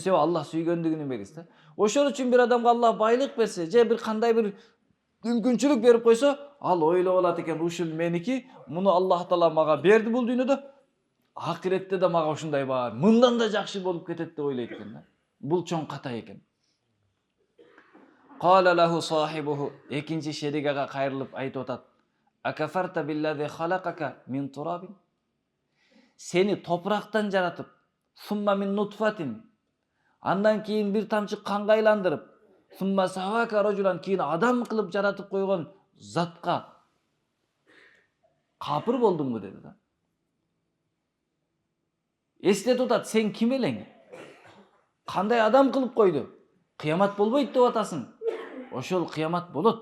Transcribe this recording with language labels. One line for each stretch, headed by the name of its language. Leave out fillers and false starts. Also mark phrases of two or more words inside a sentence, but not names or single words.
Kyrgyz: Себеби Аллах сүйгөндүгүнүн белгиси да. Ошол үчүн бир адамга Аллах байлык берсе, же бир кандай бир мүмкүнчүлүк берип койсо, ал ойлоп алат экен, ушул меники, муну Аллах таала мага берди бул дүйнөдө. Акиретте да мага ушундай бар, мындан да жакшы болуп кетет деп ойлойт экен да. Бул чоң ката экен.
Arabic: قال له صاحبه,
Kyrgyz: экинчи шерик ага кайрылып айтып атат:
Arabic: "أكفرت بالذي خلقك من تراب?"
Kyrgyz: Сени топурактан жаратып,
Arabic: ثم من نطفة,
Kyrgyz: андан кийин бир тамчы канга айландырып,
Arabic: ثم سواك رجلا,
Kyrgyz: кийин адам кылып жаратып койгон затка капыр болдуңбу деди да. Эстетип атат, сен ким элең? Кандай адам кылып койду? Кыямат болбойт деп атасың. Ошол кыямат болот.